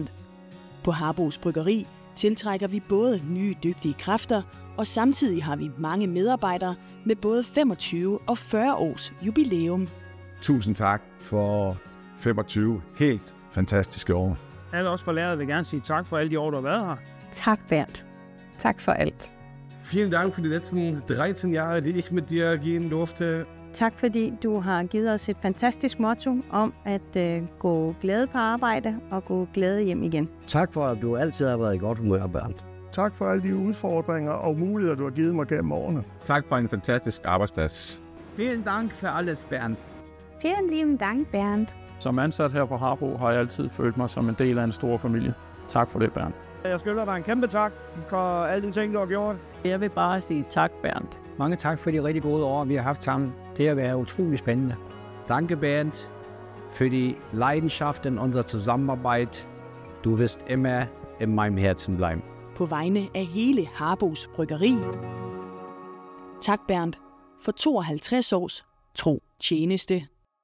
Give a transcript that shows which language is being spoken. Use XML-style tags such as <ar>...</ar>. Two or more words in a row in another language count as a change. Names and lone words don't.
<da>På Harbos Bryggeri tiltrækker vi både nye dygtige kræfter, og samtidig har vi mange medarbejdere med både 25 og 40 års jubilæum. Tusind tak for 25 helt fantastiske år. Alle os forlærere vil gerne sige tak for alle de år, du har været her. Tak, Bernd. Tak for alt.</da> <de>Vielen Dank für die letzten 13 Jahre, die ich mit dir gehen durfte.</de> <da>Tak fordi du har givet os et fantastisk motto om at gå glade på arbejde og gå glade hjem igen. Tak for, at du altid har været i godt humør, Bernd. Tak for alle de udfordringer og muligheder, du har givet mig gennem årene. Tak for en fantastisk arbejdsplads.</da> <de>Vielen Dank für alles, Bernd. Vielen lieben Dank, Bernd.</de> <da>Som ansat her på Harbo har jeg altid følt mig som en del af en stor familie. Tak for det, Bernd. Jeg skylder dig en kæmpe tak for alle de ting, du har gjort. Jeg vil bare sige tak, Bernd. Mange tak for de rigtig gode år, vi har haft sammen. Det har været utrolig spændende.</da> <de>Danke, Bernd, für die Leidenschaft in unserer Zusammenarbeit. Du wirst immer in meinem Herzen bleiben.</de> <da>På vegne af hele Harbos Bryggeri. Tak, Bernd, for 52 års tro tjeneste.</da>